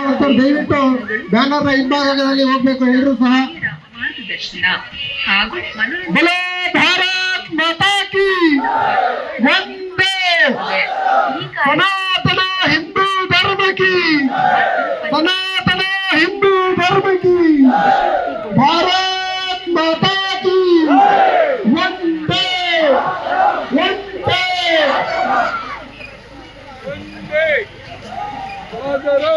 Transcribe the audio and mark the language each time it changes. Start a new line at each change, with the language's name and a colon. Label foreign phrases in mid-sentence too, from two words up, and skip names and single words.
Kannada: ದಯವಿಟ್ಟು ಬ್ಯಾನರ್ ಹಿಂಭಾಗದಲ್ಲಿ ಹೋಗ್ಬೇಕು ಎಲ್ಲರೂ ಸಹ. ಮಾರ್ಗದರ್ಶನ ಹಾಗೂ
Hindi: बोलो भारत माता की वंदे, सनातन हिंदू धर्म की, सनातन हिंदू धर्म की, भारत माता की वंदे वंदे वंदे मातरम.